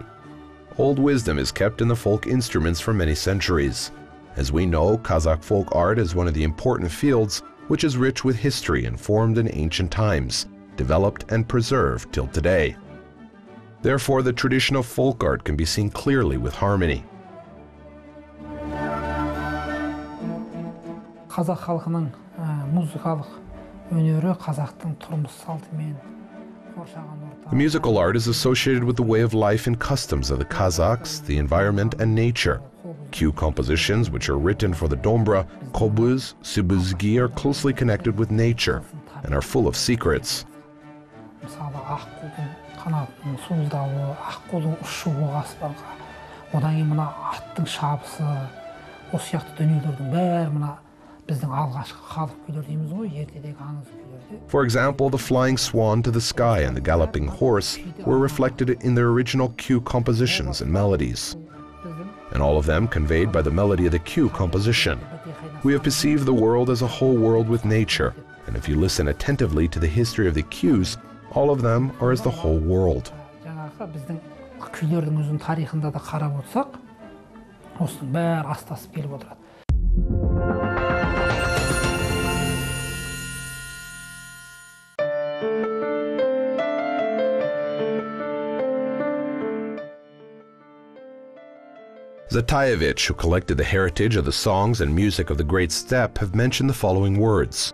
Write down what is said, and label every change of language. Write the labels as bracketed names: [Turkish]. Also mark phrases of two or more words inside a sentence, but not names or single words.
[English] Old wisdom is kept in the folk instruments for many centuries. As we know, Kazakh folk art is one of the important fields which is rich with history and formed in ancient times, developed and preserved till today. Therefore, the tradition of folk art can be seen clearly with harmony. [Kazakh] Қазақ халқының музыкалық өнері қазақтың тұрмыс салтымен қоршаған орта. [English] The musical art is associated with the way of life and customs of the Kazakhs, the environment and nature. Cue compositions, which are written for the dombra, kobuz, sibuzgi, are closely connected with nature and are full of secrets. [Kazakh] Мысалы, аққудың қанатының суылдауы, аққудың ұшуы аспанға, одан кейін мына аттың шабысы, осы сияқты дүниелердің бәрі мына біздің алғашқы халық күйлер дейміз ғой, ертедегі аңыз күйлерде. [English] For example, the flying swan to the sky and the galloping horse were reflected in their original cue compositions and melodies, and all of them conveyed by the melody of the cue composition. We have perceived the world as a whole world with nature, and if you listen attentively to the history of the cues, all of them are as the whole world. [Kazakh] Жаңағы біздің күйлердің өзінің тарихында да қарап отырсақ, осының бәрі астасып келіп отырады. [English] Zatayevich, who collected the heritage of the songs and music of the Great Steppe, have mentioned the following words.